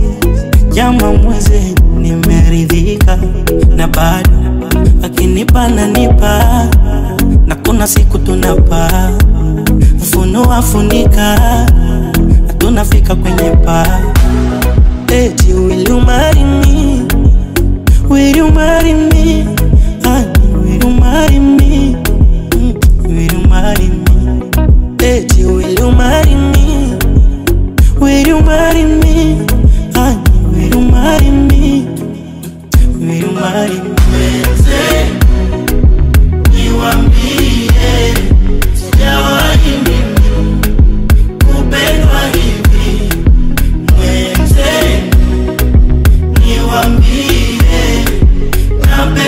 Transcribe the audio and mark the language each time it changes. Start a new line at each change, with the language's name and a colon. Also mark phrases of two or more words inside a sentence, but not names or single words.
Swahili: Jama mweze nimeridhika, na bado akinipa nanipa, na kuna siku tunapa. Ufunua funika, tunafika kwenye paa.
English: Eti will you marry me? Will you marry me? Honey, will you marry me? Will you marry me? Eti will you marry me? Will you marry me? Honey, will you marry me? Will you marry me?
Swahili: Niwaambie, sijawahi mimi kupendwa hivi. Niwaambie, na